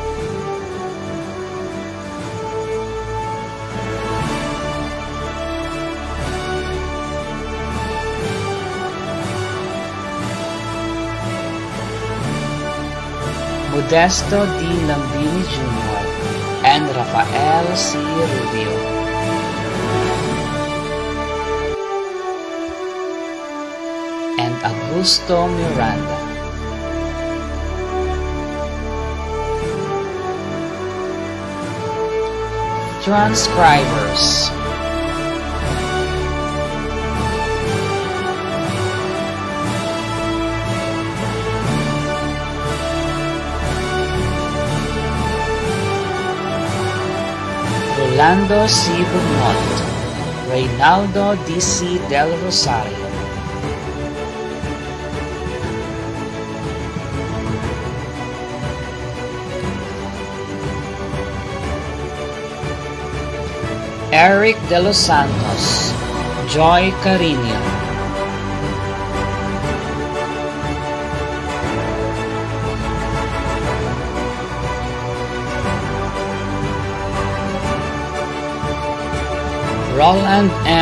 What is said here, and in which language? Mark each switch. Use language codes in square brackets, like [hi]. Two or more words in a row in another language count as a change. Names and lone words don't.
[en] Modesto D. Lambini Jr. and Rafael C. Rubio. And Augusto Miranda. Transcribers. Rolando C. Bugnot, Reynaldo D.C. del Rosario, Eric de los Santos, Joy Carino, Roland M.